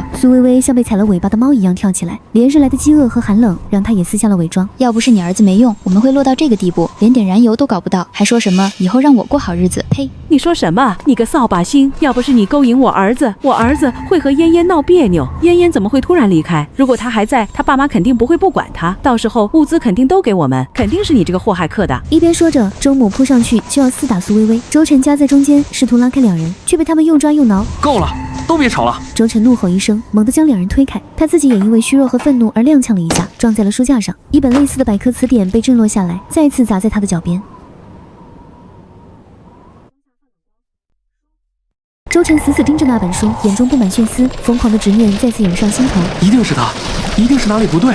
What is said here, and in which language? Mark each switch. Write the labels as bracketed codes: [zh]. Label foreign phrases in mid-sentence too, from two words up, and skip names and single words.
[zh] 蘇微微像被踩了尾巴的貓一樣跳起來，連日來的飢餓和寒冷讓她也撕下了偽裝。要不是你兒子沒用，我們會落到這個地步，連點燃油都搞不到，還說什麼以後讓我過好日子？呸！你說什麼？你個掃把星！要不是你勾引我兒子會和嫣嫣鬧別扭。嫣嫣怎麼會突然離開？如果他還在，他爸媽肯定不會不管他，到時候物資肯定都給我們。肯定是你這個禍害客的。一邊說着，周母撲上去就要廝打蘇微微，周晨夾在中間，試圖拉開兩人，卻被他們又抓又撓。夠了，都別吵了！周晨怒吼一聲，猛地將兩人推開，他自己也因為虛弱和憤怒而踉蹌了一下，撞在了書架上，一本類似的百科詞典被震落下來，再次砸在他的腳邊。周晨死死盯着那本書，眼中布滿血絲，瘋狂的執念再次湧上心頭。一定是他，一定是哪裡不对。